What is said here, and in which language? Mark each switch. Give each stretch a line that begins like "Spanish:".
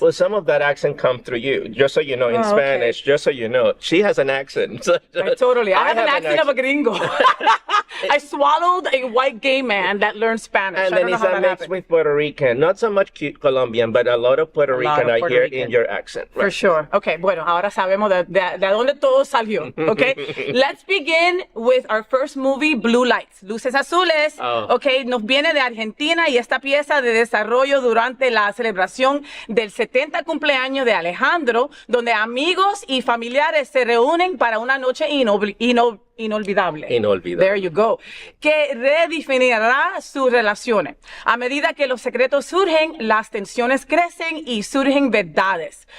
English: Well, some of that accent comes through you, just so you know, in Spanish, just so you know. She has an accent. Totally. I have an accent of a gringo. I swallowed a white gay man that learned Spanish. And then it's a mix with Puerto Rican. Not so much cute Colombian, but a lot of Puerto Rican I hear in your accent. Right? For sure.
Spanish: Okay, bueno, ahora sabemos de dónde todo salió.
English: Okay? Let's begin with our first movie, Blue Lights, Luces Azules. Oh.
Spanish: Okay, nos viene de Argentina y esta pieza de desarrollo durante la celebración del 70 cumpleaños de Alejandro, donde amigos y familiares se reúnen para una noche inolvidable.
English: There you go.
Spanish: Que redefinirá sus relaciones. A medida que los secretos surgen, las tensiones crecen y surgen verdades.